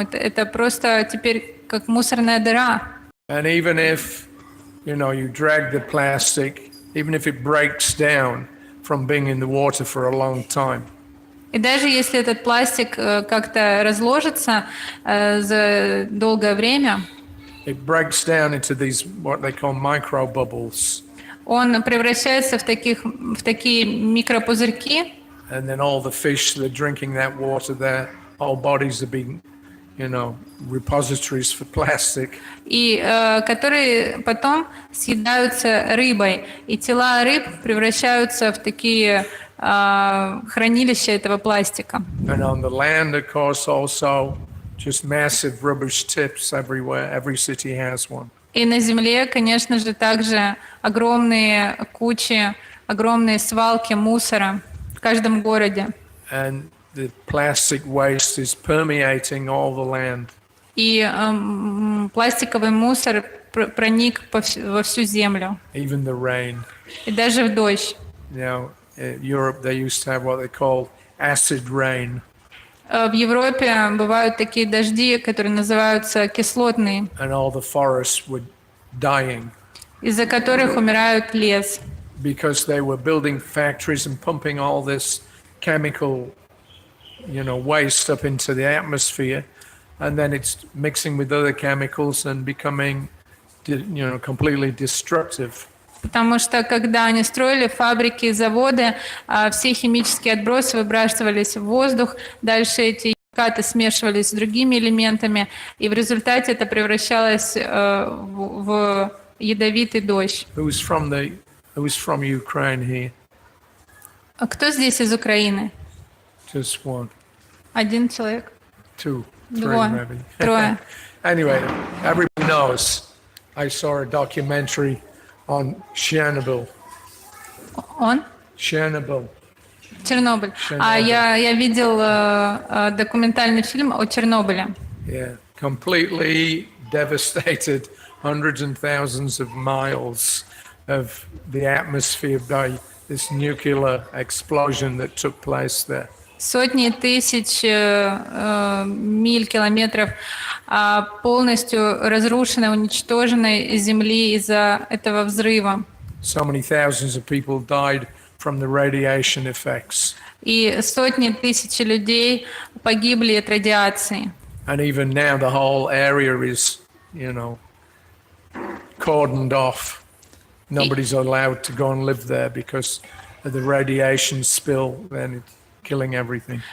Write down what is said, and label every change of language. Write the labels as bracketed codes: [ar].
[ru] Это просто теперь как мусорная дыра. [en] And even if, you drag the plastic, even if it breaks down from being in the water for a long time. [ru] И даже если этот пластик как-то разложится за долгое время, [en] it breaks down into these what they call micro bubbles. [ru] Он превращается в такие микропузырьки. [en] And then all the fish that are drinking that water, their whole bodies are being, repositories for plastic. [ru] И которые потом съедаются рыбой. И тела рыб превращаются в такие хранилища этого пластика. [en] And on the land, of course, also just massive rubbish tips everywhere. Every city has one. [ru] И на земле, конечно же, также огромные кучи, огромные свалки мусора в каждом городе. [en] And the plastic waste is permeating all the land. [ru] И пластиковый мусор проник во всю землю. [en] Even the rain. [ru] И даже в дождь. [en] Now, in Europe, they used to have what they called acid rain. [ru] В Европе бывают такие дожди, которые называются кислотные, [en] And all the forests were dying [ru] из-за которых умирает лес. [en] because they were building factories and pumping all this chemical, waste up into the atmosphere, and then it's mixing with other chemicals and becoming, completely destructive. [ru] Потому что когда они строили фабрики и заводы, все химические отбросы выбрасывались в воздух, дальше эти химикаты смешивались с другими элементами, и в результате это превращалось в ядовитый дождь. [en] Who's from Ukraine here? [ru] А кто здесь из Украины? [en] Just one, [ru] Один человек? [en] two, three, [ru] Двое? [en] maybe. [ru] Трое? [en] Anyway, everybody knows. I saw a documentary on Chernobyl. [ru] Он? [en] Chernobyl. [ru] Чернобыль. А я видел документальный фильм о Чернобыле. [en] Yeah, completely devastated hundreds and thousands of miles of the atmosphere by this nuclear explosion that took place there. [ru] Сотни тысяч миль, километров полностью разрушенной, уничтоженной земли из-за этого взрыва. [en] So many thousands of people died from the radiation effects. [ru] И сотни тысяч людей погибли от радиации. [en] And even now the whole area is, cordoned off. Nobody's allowed to go and live there because of the radiation spill, then it's killing everything.